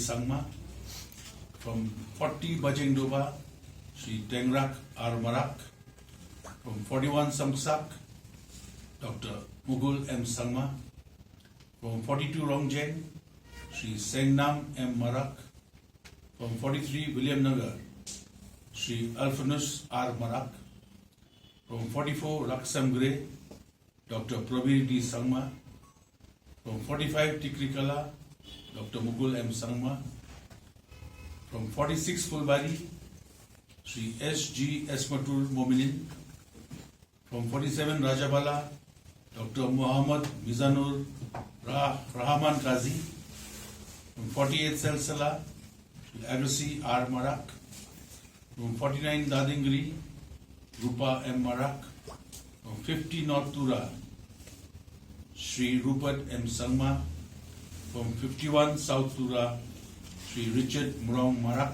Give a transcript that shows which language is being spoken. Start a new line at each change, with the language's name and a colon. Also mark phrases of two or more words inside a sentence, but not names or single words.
English: Sangma. From 40 Bajengdoba, Sri Tengrak R. Marak. From 41 Samsak, Dr. Mukul M. Sangma. From 42 Rongjeng, Sri Sengnam M. Marak. From 43 William Nagar, Sri Alphonsus R. Marak. From 44 Laksam Gray, Dr. Prabir D. Sangma. From 45 Tikrikala, Dr. Mukul M. Sangma. From 46 Fulbari, Sri S. G. Esmatul Mominin. From 47 Rajabala, Dr. Muhammad Mizanur Rahman Qazi. From 48 Salsala, Sri Agassi R. Marak. From 49 Dadingri, Rupa M. Marak. From 50 North Tura, Sri Rupert M. Sangma. From 51 South Tura, Sri Richard Murong Marak.